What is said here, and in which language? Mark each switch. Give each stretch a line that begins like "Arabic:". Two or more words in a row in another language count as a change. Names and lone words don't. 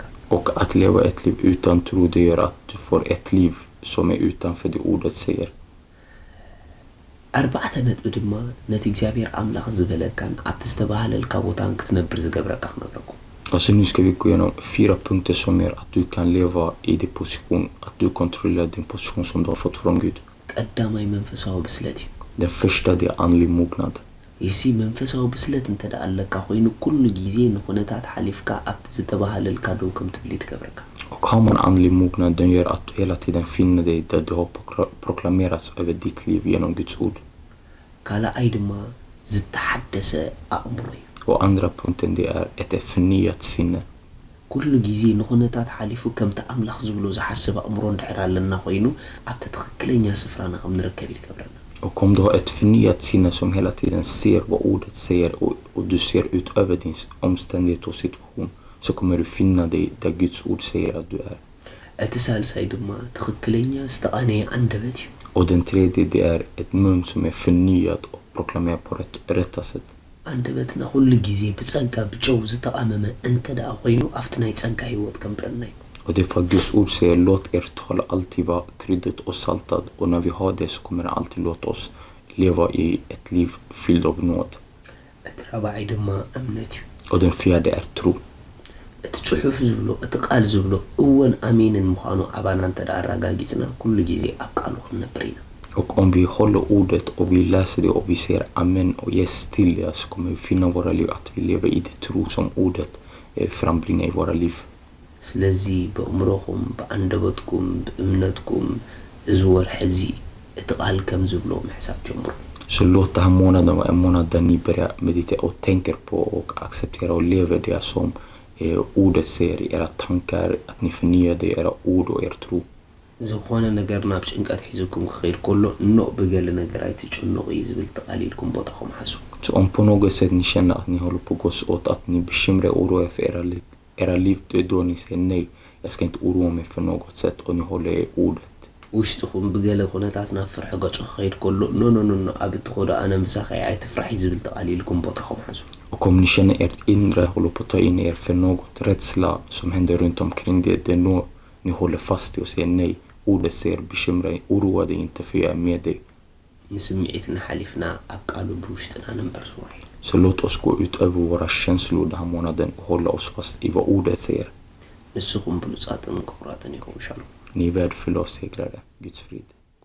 Swedish: Och att leva ett liv utan tro, det gör att du får ett liv som är utanför det ordet säger.
Tigrinya: ኣርባዕተ ነጥቢ ድማ ነቲ እግዚኣብሔር ኣምላኽ ዝበለካን ኣብቲ ዝተባሃለልካ ቦታን ክትነብር ዝገብረካ ክነግረኩም
Swedish: Alltså nu ska vi gå igenom 4 punkter som gör att du kan leva i din position, att du kontrollerar din position som du har fått från Gud.
Tigrinya: ቀዳማይ መንፈሳዊ ብስለት እዩ
Swedish: Den första, det är andlig mognad.
Tigrinya: ይሲ መንፈሳዊ ብስለት እንተ ደኣ ኣለካ ኮይኑ ኩሉ ግዜ ንኹነታት ሓሊፍካ ኣብቲ ዝተባሃለልካ ደው ከም ትብል ትገብረካ
Swedish: Och har man andlig mognad, den gör att du hela tiden finner dig där du har proklamerats över ditt liv genom Guds ord.
Tigrinya: ካልኣይ ድማ ዝተሓደሰ ኣእምሮ እዩ
Swedish: Och andra punkten, det är ett förnyat sinne.
Tigrinya: ኩሉ ግዜ ንኹነታት ሓሊፉ ከምቲ ኣምላኽ ዝብሎ ዝሓስብ ኣእምሮ እንድሕር ኣለና ኮይኑ ኣብቲ ትኽክለኛ ስፍራና ከም ንርከብ ይገብረና
Swedish: Och om du har ett förnyat sinne som hela tiden ser vad ordet säger och du ser utöver din omständighet och situation, så kommer du finna dig där Guds ord säger att du är.
Tigrinya: እቲ ሳልሳይ ድማ ትኽክለኛ ዝተቃነየ አንደበት እዩ
Swedish: Och den tredje, det är ett mun som är förnyad och proklamerar på rätta sätt.
Tigrinya: አንደበትና
Amharic: ሁሉ ጊዜ በጸጋ
Tigrinya: ብጨው ዝተቃመመ እንተ ደኣ ኮይኑ ኣብቲ ናይ ጸጋ ህይወት ከምብረና እዩ
Swedish: Och det är för Guds ord säger, låt er tal alltid vara kryddat och saltad. Och när vi har det, så kommer det alltid låta oss leva i ett liv fylld av nåd.
Tigrinya: እቲ ራብዓይ ድማ እምነት እዩ
Swedish: Och den fjärde är tro.
Tigrinya: እትጽሑፍ ዝብሎ እትቃል ዝብሎ እወን ኣሚንን ምዃኑ ኣባና እንተ ደኣ ኣረጋጊጽና ኩሉ ግዜ ኣብ ቃሉ ክንነብር ኢና
Swedish: Och om vi håller ordet och vi läser det och vi säger amen och yes till det, så kommer vi finna våra liv att vi lever i det tro som ordet frambringar i våra liv.
Tigrinya: ስለዚ በእምሮኹም በአንደበትኩም በእምነትኩም እዚ ወርሒ እዚ እቲ ቃል ከም ዝብሎ ምሕሳብ ጀምሩ
Swedish: Så låt den här månaden vara en månad där ni börjar meditera och tänker på och acceptera och lever det som ordet säger i era tankar, att ni förnyar det i era ord och er tro.
Tigrinya: ዝኾነ ነገር ናብ ጭንቀት ሒዝኩም ክኸይድ ከሎ ኖ በገለ ነገር ኣይትጭንቁ ዝብል ተቃሊልኩም ቦታኹም ሓሱ
Swedish: Så om på något sätt ni känner att ni håller på att gå åt, att ni bekymrar och oroar för era liv, det är då ni säger nej, jag ska inte oroa mig för något sätt, och ni håller i ordet.
Tigrinya: ውሽጥኹም በገለ ኩነታት ናብ ፍርሒ ገጹ ክኸይድ ከሎ ኖ ኖ ኖ ኖ ኣብ እትኸዶ ኣነ ምሳኺ ኣይትፍራሒ ዝብል ተቃሊልኩም ቦታኹም ሓሱ
Swedish: Och om ni känner ert inre håller på att ta in er för något rädsla som händer runt omkring det, det är nog ni håller fast i och säger nej. Ordet säger bekymra dig, oroa dig inte för jag är med dig.
Tigrinya: ንስምዒትና ሓሊፍና ኣብ ቃሉ ብውሽጥና ነንበር ስዋሕ
Swedish: Så låt oss gå ut över våra känslor den här månaden och hålla oss fast i vad ordet säger.
Tigrinya: ንስኹም ብሉጻትን ክቡራትን ይኹም ሻሎም
Swedish: Ni är värdefulla och segrare. Guds frid.